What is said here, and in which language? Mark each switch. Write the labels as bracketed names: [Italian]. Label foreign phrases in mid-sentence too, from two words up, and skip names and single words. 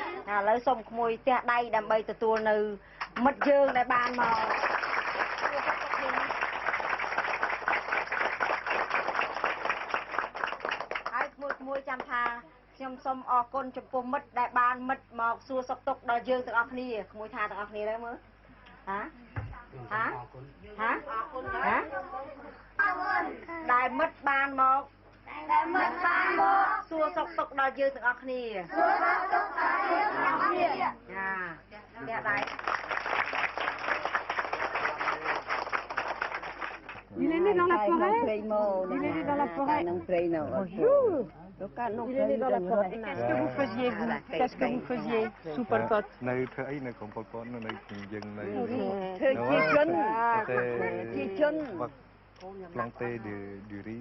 [Khmer] ឥឡូវសូមក្មួយផ្ទះដៃដើម្បីទទួលនៅមិត្តយើងដែលបានមកហើយក្មួយចាំថាខ្ញុំសូមអរគុណចំពោះមិត្តដែលបានមិត្តមកសួរសុខទុក្ខដល់យើងទាំងអស់គ្នាក្មួយថាទាំងអស់គ្នាដែរមើល ដែលមិត្តបានមកសួរសុខទុក្ខដល់យើងទាំងអស់គ្នាចាដៃ [French] Il est né dans la forêt. Il est né dans la forêt. Il est né dans la forêt. Qu'est-ce que vous faisiez, vous? Qu'est-ce que vous faisiez sous Pol Pot? Planter du riz.